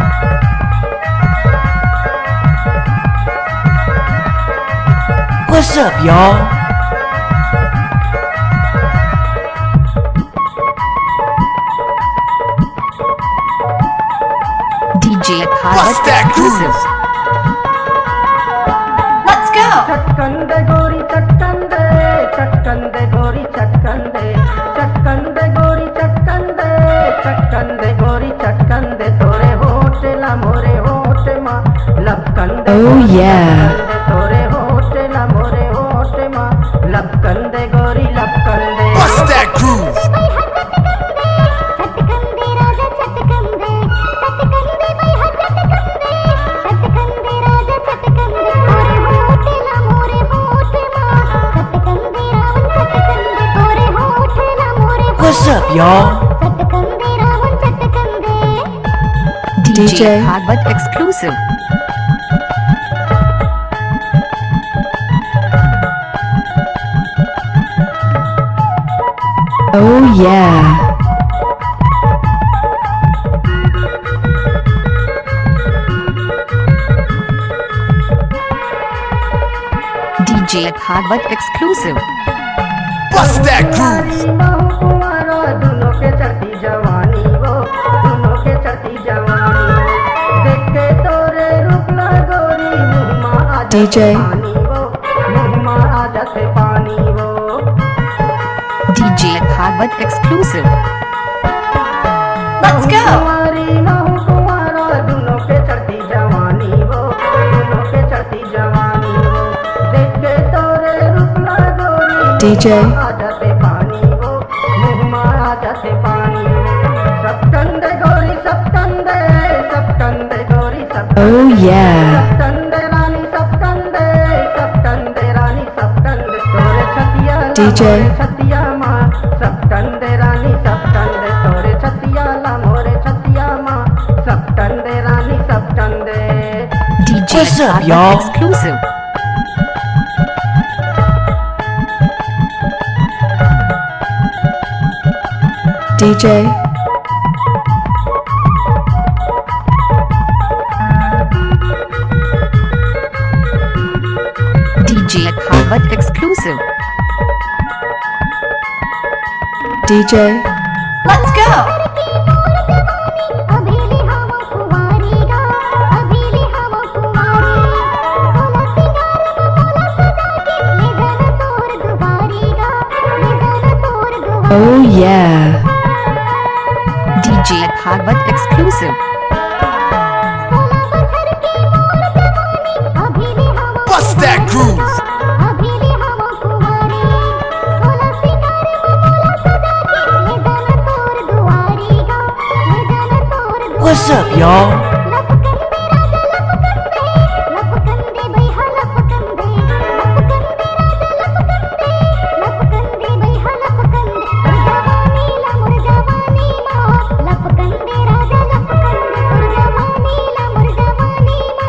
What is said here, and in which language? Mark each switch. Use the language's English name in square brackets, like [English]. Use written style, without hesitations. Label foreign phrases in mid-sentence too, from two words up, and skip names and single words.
[English] What's up, y'all? DJ Harvat Bust that exclusive. Let's go! [Chhattisgarhi] चटकंदे गोरी चटकंदे चटकंदे गोरी चटकंदे चटकंदे गोरी चटकंदे चटकंदे गोरी चटकंदे तोरे होठ ला मोरे होठ मा लपकंदे [English] Oh, yeah. [Chhattisgarhi] तोरे होठ ला मोरे होठ मा लपकंदे गोरी लपकंदे [English] Bust that groove. [Chhattisgarhi] चटकंदे राजा चटकंदे चटकंदे भाई हा चटकंदे चटकंदे राजा चटकंदे तोरे होठ ला मोरे होठ मा चटकंदे रावण चटकंदे तोरे होठ ला मोरे [English] What's up, y'all? [Chhattisgarhi] चटकंदे रावण चटकंदे [English] DJ Harvat exclusive. Oh, yeah. DJ Harvat exclusive. Bust that groove. [Chhattisgarhi] कुमारा दोनों के चढ़ती जवानी वो दोनों के चढ़ती जवानी देख के तोरे रुकला गोरी मुहमा आ जाते [English] DJ. [Chhattisgarhi] पानी वो मुहमा आ जाते पानी वो [English] DJ Harvat exclusive. Let's go! [Chhattisgarhi] कुमारी महू कुमारा दोनों के चढ़ती जवानी वो दोनों के चढ़ती जवानी वो देख के तोरे रुकला गोरी [English] DJ. [Chhattisgarhi] आ जाते पानी वो मुहमा आ जाते पानी सब कंदे गोरी सब कंदे गोरी सब [English] Oh, yeah. [Chhattisgarhi] कंदे रानी सब कंदे रानी सब कंदे तोरे छतिया ला [English] DJ. [Chhattisgarhi] मोरे छतिया माँ सब कंदे रानी सब कंदे तोरे छतिया ला मोरे छतिया माँ सब कंदे रानी सब कंदे [English] DJ What's up, Harvat y'all? exclusive. DJ. DJ Harvat exclusive. DJ. Let's go! [Chhattisgarhi] अभीली हवा कुंवारी गा अभीली हवा कुंवारी सोला सिंगार में मोला सजा के ले जाना तोर दुबारी गा ले जाना तोर दुबारी [English] Oh, yeah. DJ Harvat exclusive. [Chhattisgarhi] अभीली हवा [English] Bust that groove. [Chhattisgarhi] अभीली हवा कुंवारी सोला सिंगार में मोला सजा के ले जाना तोर दुआरी गा ले जाना तोर दुआरी [English] What's up, y'all? [Chhattisgarhi] लपकंदे राजा लपकंदे भैया लपकंदे लपकंदे राजा लपकंदे भैया लपकंदे जवानी ला मुर जवानी माँ लपकंदे राजा लपकंदे जवानी ला मुर जवानी माँ